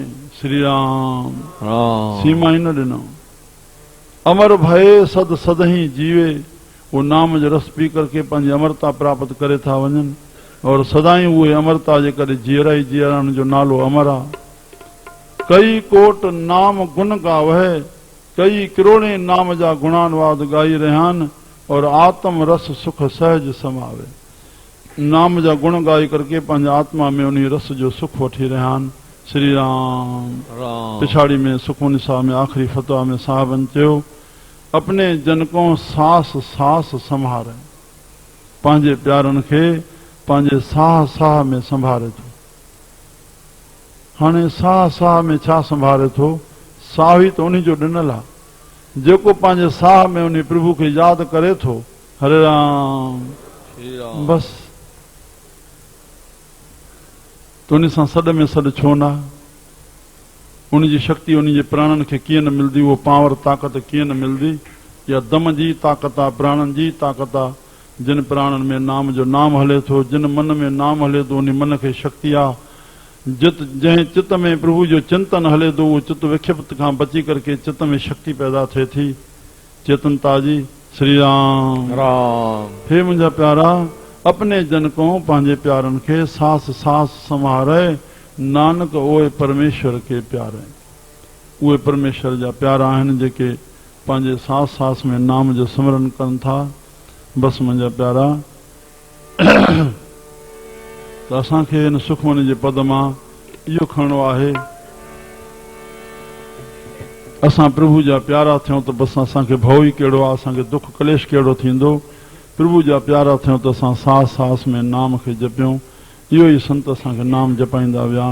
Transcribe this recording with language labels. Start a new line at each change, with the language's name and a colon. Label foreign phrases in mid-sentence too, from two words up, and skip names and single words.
Sindhi: श्री राम। सीमा ही न ॾिनो।
Punjabi: ਅਮਰ ਭਯ ਸਦ ਸਦਹੀ ਜੀਵੇ,
Sindhi: वो नाम जो रस पी करके पंहिंजी अमरता प्राप्त करे था वञनि, और सदाई उहे अमरता जे करे जीअरा ई जीअरा, उन जो नालो अमर आहे।
Punjabi: ਕਈ ਕੋਟ ਨਾਮ ਗੁਣ ਗਾਵਹ,
Sindhi: कई करोड़े नाम जा गुणानुवाद गाई रहिया आहिनि, और
Punjabi: ਆਤਮ ਰਸ ਸੁਖ ਸਹਜ ਸਮਾਵੇ।
Sindhi: नाम जा गुण गाई करके पंहिंजे आत्मा में उन रस जो सुख वठी रहिया आहिनि। श्री राम। पिछाड़ी में सुखमनी साहब में आखिरी फतवा में साहबन चयो,
Punjabi: ਅਪਨੇ ਜਨਕੋਂ ਸਾਂਸ ਸਾਂਸ ਸੰਭਾਰੇ,
Sindhi: पंहिंजे प्यारनि खे पंहिंजे साह साह में संभारे थो। हाणे साह साह में छा संभारे थो? साह ई त उन जो ॾिनल आहे। जेको पंहिंजे साह में उन प्रभु खे यादि करे थो, हरे राम, बस त उन सां सॾ में सॾ छो न? उन जी शक्ति उन जे प्राणनि खे कीअं न मिलंदी? उहो पावर ताक़त कीअं न मिलंदी? या दम जी ताक़त आहे, प्राणनि जी ताक़त आहे। जिन प्राणनि में नाम जो नाम हले थो, जिन मन में नाम हले थो, उन मन खे शक्ति आहे। जंहिं चित्त में प्रभु जो चिंतन हले थो, उहो चित्त विक्षिप्त खां बची करके चित्त में शक्ति पैदा थिए थी, चेतनता जी। श्री राम। राम। हे मुंहिंजा प्यारा,
Punjabi: ਅਪਨੇ ਜਨ ਕੋ
Sindhi: पंहिंजे प्यारनि खे सास सास संभारे,
Punjabi: ਨਾਨਕ ਉਹੇ ਪਰਮੇਸ਼ਵਰ ਕੇ ਪਿਆਰੇ।
Sindhi: उहे परमेश्वर जा प्यारा आहिनि जेके पंहिंजे सास सास में नाम जो सिमरन कनि था। बसि मुंहिंजा प्यारा, त असांखे हिन सुखमनी जे पद मां इहो खणणो आहे, असां प्रभु जा प्यारा थियूं त बसि असांखे भउ ई कहिड़ो आहे, असांखे दुख कलेश कहिड़ो थींदो। प्रभु जा प्यारा थियूं त असां सास सास में नाम खे जपियूं। इहो ई संत असांखे नाम जपाईंदा विया।